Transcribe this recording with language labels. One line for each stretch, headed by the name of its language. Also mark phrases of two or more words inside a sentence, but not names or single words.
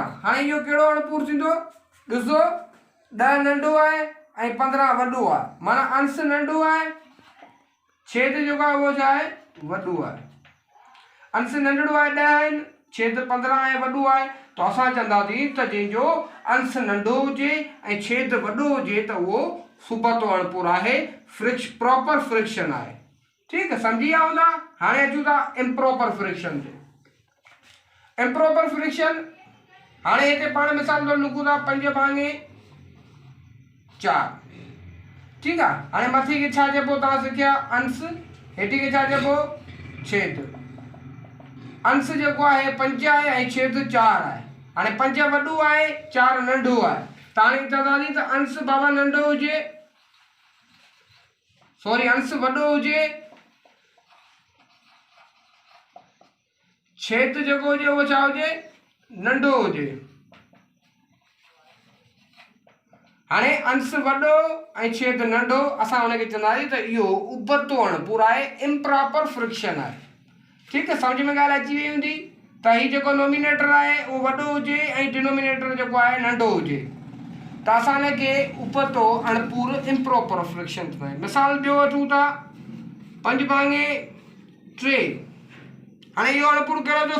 Sindhi: हाणे इहो कहिड़ो अणपूर थींदो? ॾिसो, 10 नंढो आहे ऐं 15 वॾो आहे, माना अंश नंढो आहे, छेद जेको आहे उहो छा आहे? वॾो आहे। अंश नंढड़ो आहे 10 आहिनि, छेद 15 आहे, वॾो आहे। त असां चवंदासीं त जंहिंजो अंश नंढो हुजे ऐं छेद वॾो हुजे त उहो सुबतो अणपूर आहे,
English: proper fraction आहे।
Urdu: ٹھیک ہے,
Sindhi: सम्झी विया हूंदा। हाणे अचूं था
English: improper fraction
Sindhi: ते।
English: improper fraction,
Sindhi: हाणे हिते पाण मिसाल तौर लिखूं था 5 भाङे 4। ठीक आहे। हाणे मथे खे छा चइबो तव्हां सिखिया? अंश। हेठी खे छा चइबो? छेद। अंश जेको आहे 5 आहे ऐं छेद 4 आहे। हाणे 5 वॾो आहे, 4 नंढो आहे। त हाणे चवंदासीं त अंश बाबा नंढो हुजे, सॉरी अंश वॾो हुजे, छेद जेको हुजे उहो छा हुजे? नंढो हुजे। हाणे अंश वॾो ऐं छेद नंढो, असां हुनखे चवंदासीं त इहो उबतो अणपूर आहे,
English: improper fraction आहे।
Urdu: ٹھیک ہے,
Sindhi: सम्झ में ॻाल्हि अची वई हूंदी। त ही जेको नॉमिनेटर आहे उहो वॾो हुजे ऐं डिनोमिनेटर जेको आहे नंढो हुजे, त असां हिनखे उबतो अणपूर,
English: improper fraction
Sindhi: चवंदा आहियूं। मिसाल ॿियो वठूं था, 5 भाङे 3। हाणे इहो अणपूर कहिड़ो थियो?